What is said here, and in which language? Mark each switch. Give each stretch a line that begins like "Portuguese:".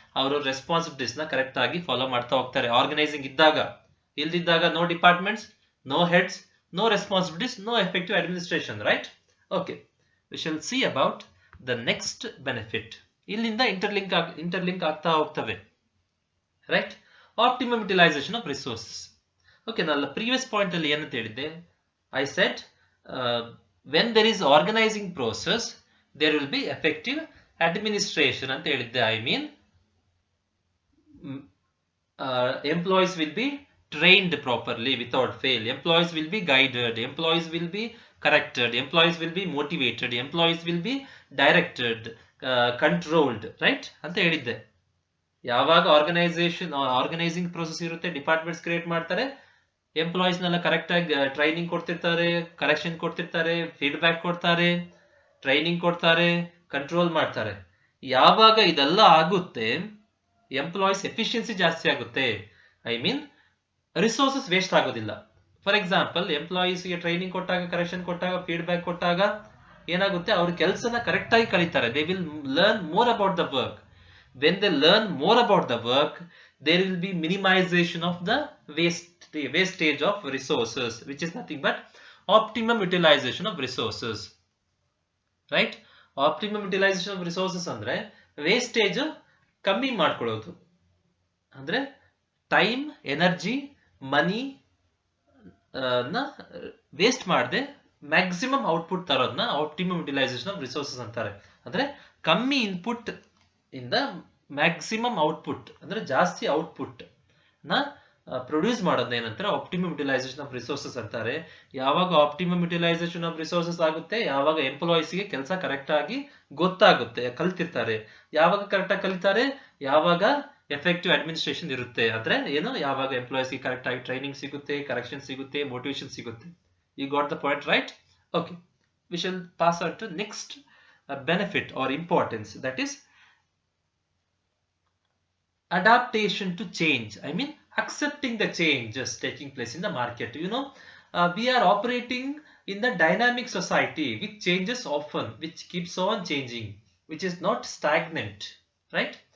Kannada: ಅವರು ರೆಸ್ಪಾನ್ಸಿಬಿಲಿಟೀಸ್ ನ ಕರೆಕ್ಟ್ ಆಗಿ ಫಾಲೋ ಮಾಡ್ತಾ ಹೋಗ್ತಾರೆ. ಆರ್ಗನೈಸಿಂಗ್ ಇದ್ದಾಗ, ಇಲ್ದಿದ್ದಾಗ
English: no departments, no heads, no responsibilities, no effective administration,
Kannada: right?
English: Okay, we shall see about the next benefit.
Kannada: ಇಲ್ಲಿಂದ interlink ಆಗ್ತಾ ಹೋಗ್ತವೆ, right?
English: Optimum utilisation of resources.
Kannada: Okay, ನಾನು ಪ್ರೀವಿಯಸ್ ಪಾಯಿಂಟ್ ಅಲ್ಲಿ ಏನಂತ ಹೇಳಿದ್ದೆ?
English: I said when there is organizing process, there will be effective administration
Kannada: ಅಂತ ಹೇಳಿದ್ದೆ.
English: I mean, employees will be trained properly without fail. Employees will be guided. Employees will be corrected. Employees will be motivated. Employees will be directed, controlled, right?
Kannada: ಅಂತ ಹೇಳಿದ್ದೆ. ಯಾವಾಗ organising process ಇರುತ್ತೆ, departments create ಮಾಡ್ತಾರೆ, ಎಂಪ್ಲಾಯೀಸ್ನೆಲ್ಲ ಕರೆಕ್ಟಾಗಿ training ಕೊಡ್ತಿರ್ತಾರೆ, correction ಕೊಡ್ತಿರ್ತಾರೆ, feedback ಕೊಡ್ತಾರೆ, training ಕೊಡ್ತಾರೆ, control ಮಾಡ್ತಾರೆ. ಯಾವಾಗ ಇದೆಲ್ಲ ಆಗುತ್ತೆ, ಎಂಪ್ಲಾಯೀಸ್ ಎಫಿಷಿಯನ್ಸಿ ಜಾಸ್ತಿ ಆಗುತ್ತೆ. ಐ ಮೀನ್ ರಿಸೋರ್ಸಸ್ ವೇಸ್ಟ್ ಆಗೋದಿಲ್ಲ. ಫಾರ್ ಎಕ್ಸಾಂಪಲ್, ಎಂಪ್ಲಾಯೀಸ್ಗೆ ಟ್ರೈನಿಂಗ್ ಕೊಟ್ಟಾಗ, ಕರೆಕ್ಷನ್ ಕೊಟ್ಟಾಗ, ಫೀಡ್ಬ್ಯಾಕ್ ಕೊಟ್ಟಾಗ ಏನಾಗುತ್ತೆ, ಅವ್ರ ಕೆಲಸನ ಕರೆಕ್ಟಾಗಿ ಕಲಿತಾರೆ.
English: They will learn more about the work. When they learn more about the work, there will be minimization of the wastage of resources, which is nothing but optimum utilization of resources, right? Optimum utilization of resources
Kannada: ಅಂದ್ರೆ wastage ಕಮ್ಮಿ ಮಾಡ್ಕೊಳ್ಳೋದು. ಅಂದ್ರೆ time, energy, ಮನಿ ನ waste ಮಾಡದೆ maximum output ತರೋದನ್ನ optimum utilisation of resources ಅಂತಾರೆ. ಅಂದ್ರೆ ಕಮ್ಮಿ input ಇಂದ ಮ್ಯಾಕ್ಸಿಮಮ್ ಔಟ್ಪುಟ್, ಅಂದ್ರೆ ಜಾಸ್ತಿ ಔಟ್ಪುಟ್ ನ ಪ್ರೊಡ್ಯೂಸ್ ಮಾಡೋದನ್ನ ಏನಂತಾರೆ, ಆಪ್ಟಿಮಮ್ ಯುಟಿಲೈಸೇಷನ್ ಆಫ್ ರಿಸೋರ್ಸಸ್ ಅಂತಾರೆ. ಯಾವಾಗ ಆಪ್ಟಿಮಮ್ ಯುಟಿಲೈಸೇಷನ್ ಆಫ್ ರಿಸೋರ್ಸಸ್ ಆಗುತ್ತೆ, ಯಾವಾಗ ಎಂಪ್ಲಾಯೀಸ್ಗೆ ಕೆಲಸ ಕರೆಕ್ಟ್ ಆಗಿ ಗೊತ್ತಾಗುತ್ತೆ, ಕಲ್ತಿರ್ತಾರೆ. ಯಾವಾಗ ಕರೆಕ್ಟ್ ಆಗಿ ಕಲಿತಾರೆ, ಯಾವಾಗ ಎಫೆಕ್ಟಿವ್ ಅಡ್ಮಿನಿಸ್ಟ್ರೇಷನ್ ಇರುತ್ತೆ. ಅಂದ್ರೆ ಏನು, ಯಾವಾಗ ಎಂಪ್ಲಾಯೀಸ್ಗೆ ಕರೆಕ್ಟ್ ಆಗಿ ಟ್ರೈನಿಂಗ್ ಸಿಗುತ್ತೆ, ಕರೆಕ್ಷನ್ ಸಿಗುತ್ತೆ, ಮೋಟಿವೇಶನ್ ಸಿಗುತ್ತೆ.
English: You got the point, right? Okay, we shall pass on to next benefit or importance, that is adaptation to change. I mean, accepting the changes taking place in the market. You know, we are operating in the dynamic society which changes often, which keeps on changing, which is not stagnant, right?